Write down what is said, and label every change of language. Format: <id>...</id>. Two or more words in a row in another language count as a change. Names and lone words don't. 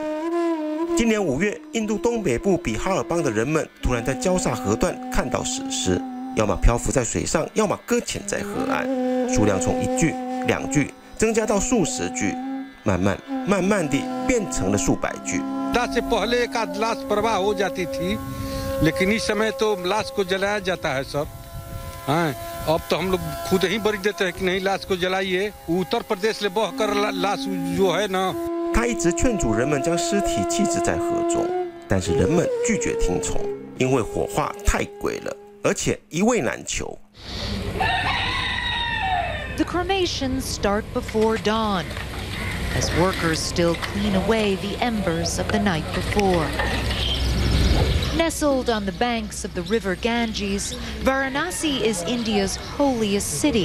<zh>今年5月，印度东北部比哈尔邦的人们突然在焦萨河段看到死尸，要么漂浮在水上，要么搁浅在河岸，数量从1具、2具增加到数十具，慢慢地变成了数百具。</zh> <hi>लेकिन इस समय तो लाश को जलाया जाता है सर। हाँ, अब तो हम लोग खुद ही बरी देते हैं कि नहीं लाश को जलाइए। उत्तर प्रदेश से बहकर लाश जो है ना。</hi> <zh>他一直劝阻人们将尸体弃置在河中，但是人们拒绝听从，因为火化太贵了，而且一位难求。</zh> <en>The cremations start before dawn, as workers still clean away the embers of the night before. Nestled on the banks of the river Ganges, Varanasi is India's holiest city.</en>